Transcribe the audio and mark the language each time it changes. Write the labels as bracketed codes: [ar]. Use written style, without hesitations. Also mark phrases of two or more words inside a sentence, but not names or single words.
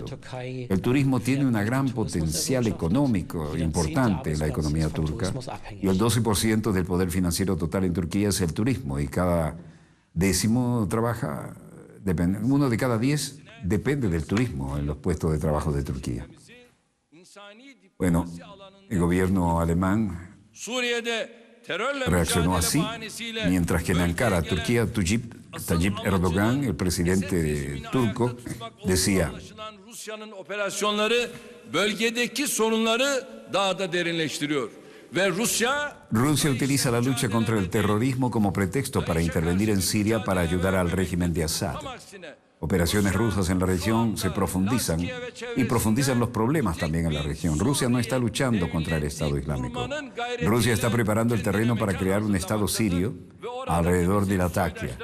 [es] El turismo tiene un gran potencial económico importante en la economía turca y el 12% del poder financiero total en Turquía es el turismo y cada décimo trabaja, uno de cada 10 depende del turismo en los puestos de trabajo de Turquía. Bueno, el gobierno alemán reaccionó así, mientras que en Ankara, Turquía, Tayyip Erdogan, el presidente turco, decía: [tr] Rusya'nın operasyonları bölgedeki sorunları daha da derinleştiriyor. Ve [es] Rusia utiliza la lucha contra el terrorismo como pretexto para intervenir en Siria para ayudar al régimen de Assad. Operaciones rusas en la región se profundizan y profundizan los problemas también en la región. Rusia no está luchando contra el Estado Islámico. Rusia está preparando el terreno para crear un Estado sirio alrededor de Latakia.